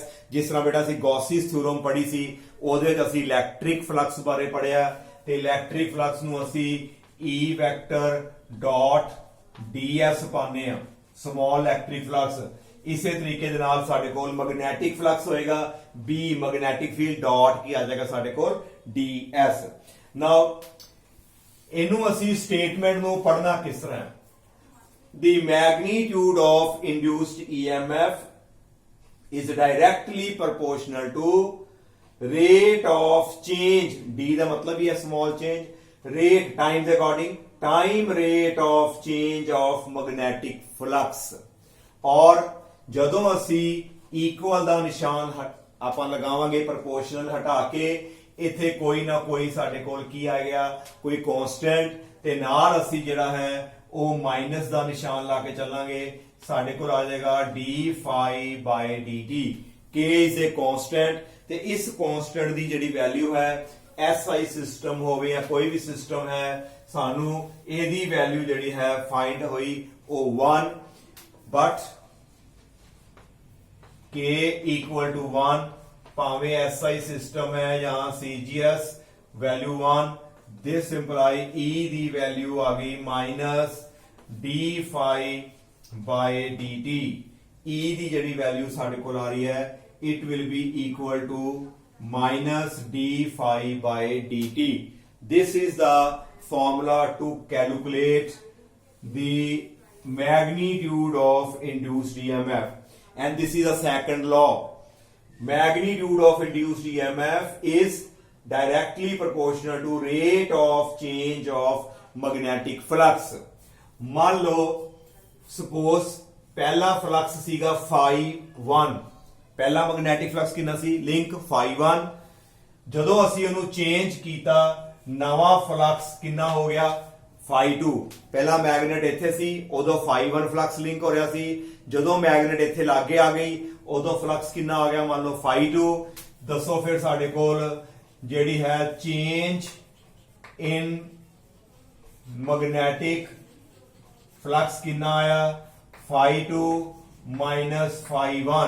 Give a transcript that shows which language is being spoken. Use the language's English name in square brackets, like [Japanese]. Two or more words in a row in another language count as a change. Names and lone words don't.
[Punjabi] ਜਿਸ ਤਰ੍ਹਾਂ ਬੇਟਾ ਅਸੀਂ ਗੌਸੀਸ ਥਿਊਰਮ ਪੜ੍ਹੀ ਸੀ, ਉਹਦੇ ਵਿੱਚ ਅਸੀਂ [English] electric flux [Punjabi] ਬਾਰੇ ਪੜ੍ਹਿਆ, ਤੇ [English] electric flux [Punjabi] ਨੂੰ ਅਸੀਂ E [English] vector dot [Punjabi] ds ਪਾਉਂਦੇ ਆ, [English] small electric flux. [Punjabi] ਇਸੇ ਤਰੀਕੇ ਦੇ ਨਾਲ ਸਾਡੇ ਕੋਲ [English] magnetic flux [Punjabi] ਹੋਏਗਾ B [English] magnetic field dot [Punjabi] ਕੀ ਆ ਜਾਏਗਾ ਸਾਡੇ ਕੋਲ ds। ਨਾਓ ਇਹਨੂੰ ਅਸੀਂ ਸਟੇਟਮੈਂਟ ਨੂੰ ਪੜ੍ਹਨਾ ਕਿਸ ਤਰ੍ਹਾਂ ਹੈ, [English] the magnitude of induced EMF is directly proportional to rate of change, D [Punjabi] ਦਾ ਮਤਲਬ ਹੀ ਹੈ [English] small change, rate time ਦੇ according, time rate of change of magnetic flux। [Punjabi] ਔਰ ਜਦੋਂ ਅਸੀਂ ਇਕੁਅਲ ਦਾ ਨਿਸ਼ਾਨ ਆਪਾਂ ਲਗਾਵਾਂਗੇ, ਪ੍ਰਪੋਰਸ਼ਨਲ ਹਟਾ ਕੇ ਇੱਥੇ ਕੋਈ ਨਾ ਕੋਈ ਸਾਡੇ ਕੋਲ ਕੀ ਆ ਗਿਆ, ਕੋਈ ਕਾਂਸਟੈਂਟ, ਤੇ ਨਾਲ ਅਸੀਂ ਜਿਹੜਾ ਹੈ ਉਹ ਮਾਈਨਸ ਦਾ ਨਿਸ਼ਾਨ ਲਾ ਕੇ ਚੱਲਾਂਗੇ, ਸਾਡੇ ਕੋਲ ਆ ਜਾਏਗਾ [English] d phi by dt। k is a constant, [Punjabi] ਤੇ ਇਸ ਕਾਂਸਟੈਂਟ ਦੀ ਜਿਹੜੀ ਵੈਲਿਊ ਹੈ SI ਸਿਸਟਮ ਹੋਵੇ ਜਾਂ ਕੋਈ ਵੀ ਸਿਸਟਮ ਹੈ, ਸਾਨੂੰ ਇਹਦੀ ਵੈਲਿਊ ਜਿਹੜੀ ਹੈ ਫਾਈਂਡ ਹੋਈ ਉਹ 1, ਬਟ [English] k equal to [Punjabi] 1, ਭਾਵੇਂ SI ਸਿਸਟਮ ਹੈ ਜਾਂ CGS, ਵੈਲਿਊ 1। [English] this imply [Punjabi] E ਦੀ ਵੈਲਿਊ ਆ ਗਈ ਮਾਈਨਸ [English] d phi by dt। [Punjabi] E ਦੀ ਜਿਹੜੀ ਵੈਲਿਊ ਸਾਡੇ ਕੋਲ ਆ ਰਹੀ ਹੈ [English] it will be equal to minus d phi by dt. This is the formula to calculate the magnitude of induced EMF, and this is a second law. Magnitude of induced EMF is directly proportional to rate of change of magnetic flux. [Hindi] मान लो [Punjabi] suppose ਪਹਿਲਾ ਫਲਕਸ ਸੀਗਾ phi 1, ਪਹਿਲਾ ਮੈਗਨੈਟਿਕ ਫਲਕਸ ਕਿੰਨਾ ਸੀ ਲਿੰਕ phi 1, ਜਦੋਂ ਅਸੀਂ ਉਹਨੂੰ ਚੇਂਜ ਕੀਤਾ ਨਵਾਂ ਫਲਕਸ ਕਿੰਨਾ ਹੋ ਗਿਆ phi 2। ਪਹਿਲਾ ਮੈਗਨੇਟ ਇੱਥੇ ਸੀ ਉਦੋਂ phi 1 [English] flux link [Punjabi] ਹੋ ਰਿਹਾ ਸੀ, ਜਦੋਂ ਮੈਗਨੇਟ ਇੱਥੇ ਲਾਗੇ ਆ ਗਈ ਉਦੋਂ ਫਲਕਸ ਕਿੰਨਾ ਆ ਗਿਆ ਮੰਨ ਲਓ phi 2। ਦੱਸੋ ਫਿਰ ਸਾਡੇ ਕੋਲ ਜਿਹੜੀ ਹੈ [English] change in magnetic flux [Punjabi] ਕਿੰਨਾ ਆਇਆ phi 2 ਮਾਈਨਸ phi 1।